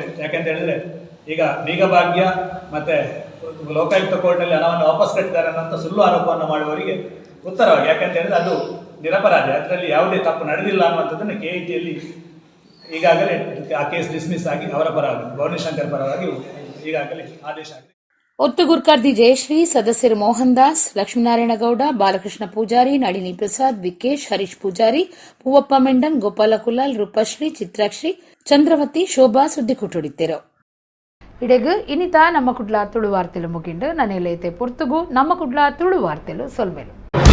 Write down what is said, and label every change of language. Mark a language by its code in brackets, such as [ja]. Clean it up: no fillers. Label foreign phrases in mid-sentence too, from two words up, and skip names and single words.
[kn] ಯಾಕೆಂತ ಹೇಳಿದರೆ ಈಗ ಬೀಗಭಾಗ್ಯ ಮತ್ತು ಲೋಕಾಯುಕ್ತ ಕೋರ್ಟ್ನಲ್ಲಿ ಹಣವನ್ನು ವಾಪಸ್ ಕಟ್ಟಿದ್ದಾರೆ ಅನ್ನೋಂಥ ಸುಳ್ಳು ಆರೋಪವನ್ನು ಮಾಡುವವರಿಗೆ ಉತ್ತರವಾಗಿ, ಯಾಕೆಂತ ಹೇಳಿದರೆ ಅದು ನಿರಪರಾಧಿ, ಅದರಲ್ಲಿ ಯಾವುದೇ ತಪ್ಪು ನಡೆದಿಲ್ಲ ಅನ್ನುವಂಥದ್ದನ್ನು KITಯಲ್ಲಿ ಈಗಾಗಲೇ ಆ [en] case dismiss [kn] ಆಗಿ ಅವರ ಪರವಾಗಿ ಭವಾನಿಶಂಕರ್ ಪರವಾಗಿ ಈಗಾಗಲೇ ಆದೇಶ ಆಗಿದೆ. [tcy] ಒತ್ತು ಗುರ್ಕಾರ್ದಿ ಜಯಶ್ರೀ ಸದಸ್ಯರು ಮೋಹನ್ ದಾಸ್, ಲಕ್ಷ್ಮೀನಾರಾಯಣಗೌಡ, ಬಾಲಕೃಷ್ಣ ಪೂಜಾರಿ, ನಳಿನಿ ಪ್ರಸಾದ್, ವಿಕೇಶ್, ಹರೀಶ್ ಪೂಜಾರಿ, ಪೂವಪ್ಪ ಮೆಂಡನ್, ಗೋಪಾಲ ಕುಲಾಲ್, ರೂಪಶ್ರೀ, ಚಿತ್ರಾಕ್ಷಿ, ಚಂದ್ರವತಿ, ಶೋಭಾ ಸುದ್ದಿ ಕೊಟ್ಟೊಡಿತ್ತೇರು. ಇಡೆಗು ಇನಿತ ನಮ್ಮ ಕುಡ್ಲ ತುಳು ವಾರ್ತೆಲು ಮುಗಿಂಡು ನನೆಲೈತೆ ಪೊರ್ತುಗು ನಮ್ಮ ಕುಡ್ಲ ತುಳು ವಾರ್ತೆಲು ಸೊಲ್ಮೆಲು.